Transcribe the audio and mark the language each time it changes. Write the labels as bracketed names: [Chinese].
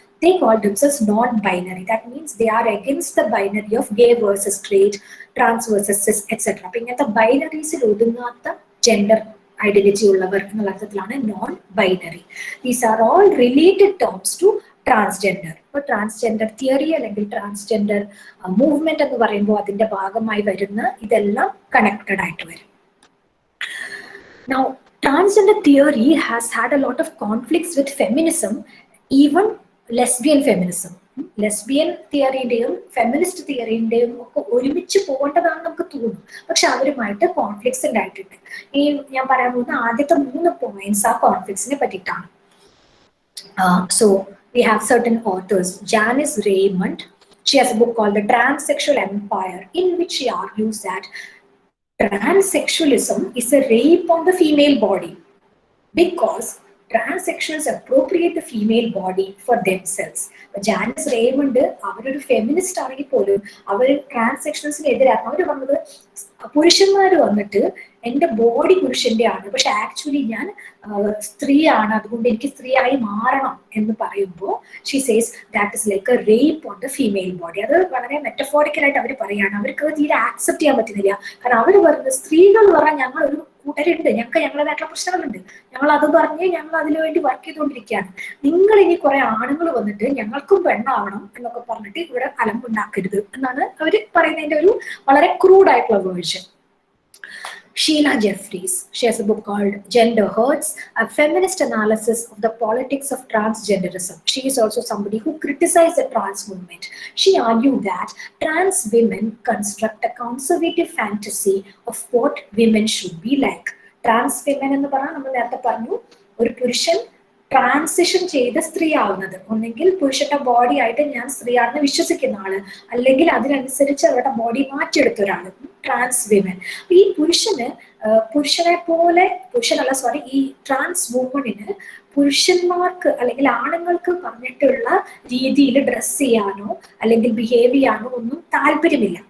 [English] They call themselves non-binary. That means they are against the binary of gay versus straight, trans versus cis, etc. [Malayalam] അപ്പോൾ ഇങ്ങനത്തെ ബൈനറീസിൽ ഒതുങ്ങാത്ത gender identity ഉള്ളവർ എന്നുള്ള അർത്ഥത്തിലാണ് non binary. [English] These are all related terms to transgender. [Malayalam] ഇപ്പോൾ transgender theory അല്ലെങ്കിൽ transgender movement എന്ന് പറയുമ്പോൾ അതിന്റെ ഭാഗമായി വരുന്ന ഇതെല്ലാം കണക്റ്റഡ് ആയിട്ട് വരും. [English] Now, transgender theory has had a lot of conflicts with feminism, even lesbian feminism. [Malayalam] Lesbian തിയറിയുടെയും feminist തിയറിയുടെയും ഒക്കെ ഒരുമിച്ച് പോകേണ്ടതാണെന്ന് നമുക്ക് തോന്നും, പക്ഷെ അവരുമായിട്ട് കോൺഫ്ലിക്ട്സ് ഉണ്ടായിട്ടുണ്ട്. ഈ ഞാൻ പറയാൻ പോകുന്ന ആദ്യത്തെ 3 പോയിന്റ്സ് ആ കോൺഫ്ലിക്ട്സിനെ പറ്റിയിട്ടാണ്. [English] So we have certain authors, Janice Raymond, She has a book called The Transsexual Empire, in which she argues that transsexualism is a rape on the female body because transsexuals appropriate the female body for themselves. [Malayalam] Janis Raymond അവരൊരു feminist ആണെങ്കിൽ പോലും അവർ ട്രാൻസാക്ഷൻസിനെതിരാണ്. അവർ പറഞ്ഞത് പുരുഷന്മാർ വന്നിട്ട് എൻ്റെ body പുരുഷന്റെ ആണ്, പക്ഷെ ആക്ച്വലി ഞാൻ സ്ത്രീയാണ്, അതുകൊണ്ട് എനിക്ക് സ്ത്രീയായി മാറണം എന്ന് പറയുമ്പോൾ [English] She says that is like a rape on the female body. [Malayalam] അത് വളരെ മെറ്റഫോറിക്കലായിട്ട് അവർ പറയുകയാണ്. അവർക്ക് അത് തീരെ ആക്സെപ്റ്റ് ചെയ്യാൻ പറ്റുന്നില്ല. കാരണം അവർ പറയുന്നത് സ്ത്രീകൾ പറഞ്ഞാൽ ഞങ്ങൾ ഒരു കൂട്ടരുണ്ട്, ഞങ്ങൾക്ക് ഞങ്ങളുടേതായിട്ടുള്ള പ്രശ്നങ്ങളുണ്ട്, ഞങ്ങൾ അത് പറഞ്ഞ് ഞങ്ങൾ അതിനു വേണ്ടി വർക്ക് ചെയ്തുകൊണ്ടിരിക്കുകയാണ്. നിങ്ങൾ ഇനി കുറെ ആണുങ്ങൾ വന്നിട്ട് ഞങ്ങൾക്കും പെണ്ണാവണം എന്നൊക്കെ പറഞ്ഞിട്ട് ഇവിടെ അലമ്പുണ്ടാക്കരുത് എന്നാണ് അവർ പറയുന്നതിന്റെ ഒരു വളരെ ക്രൂഡായിട്ടുള്ള version. [English] Sheila Jeffries, she has a book called Gender Hurts, a feminist analysis of the politics of transgenderism. She is also somebody who criticized the trans movement. She argued that trans women construct a conservative fantasy of what women should be like. [Malayalam] Trans women എന്ന് പറഞ്ഞാൽ നമ്മൾ നേരത്തെ പറഞ്ഞു, ഒരു പുരുഷൻ transition ചെയ്ത് സ്ത്രീ ആവുന്നത്, ഒന്നെങ്കിൽ പുരുഷന്റെ ബോഡി ആയിട്ട് ഞാൻ സ്ത്രീയാണെന്ന് വിശ്വസിക്കുന്ന ആള്, അല്ലെങ്കിൽ അതിനനുസരിച്ച് അവരുടെ ബോഡി മാറ്റിയെടുത്ത ഒരാള്, ട്രാൻസ് വിമൻ. ഈ പുരുഷനെ പോലെ ഈ ട്രാൻസ് വുമണിന് പുരുഷന്മാർക്ക് അല്ലെങ്കിൽ ആണുങ്ങൾക്ക് പറഞ്ഞിട്ടുള്ള രീതിയിൽ ഡ്രസ് ചെയ്യാനോ അല്ലെങ്കിൽ ബിഹേവ് ചെയ്യാനോ ഒന്നും താല്പര്യമില്ല.